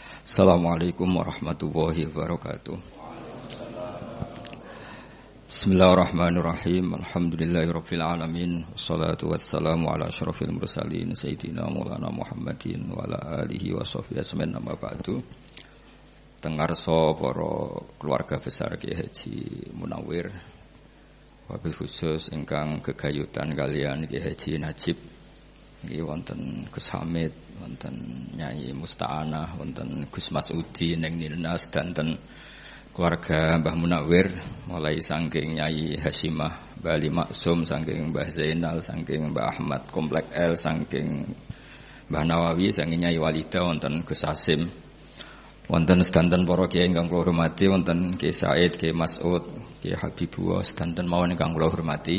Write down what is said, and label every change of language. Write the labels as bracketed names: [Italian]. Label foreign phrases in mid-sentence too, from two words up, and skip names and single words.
[Arabic] السلام عليكم ورحمة الله وبركاته. بسم الله الرحمن الرحيم. الحمد لله رب العالمين. والصلاة والسلام على أشرف المرسلين سيدنا مولانا محمد وعلى آله وصحبه أجمعين. أما بعد. [Javanese] Tengarso para keluarga besar Kiai Haji Munawir, [Arabic] وبالخصوص [Javanese] ingkang gegayutan kalian Kiai Haji Najib. Iki wonten Gus Hamid, wonten Nyai Musta'anah, wonten Gus Masudi ning Nilnas, danten keluarga Mbah Munawir mulai saking Nyai Hasimah, Bali Maksum, saking Mbah Zainal, saking Mbah Ahmad Komplek L, saking Mbah Nawawi, saking Nyai Walida, wonten Gus Asim, wonten sedanten para kiai ingkang kula hormati, wonten Kiai Said, Kiai Mas'ud, Kiai Habibullah, sedanten mawon ingkang kula hormati.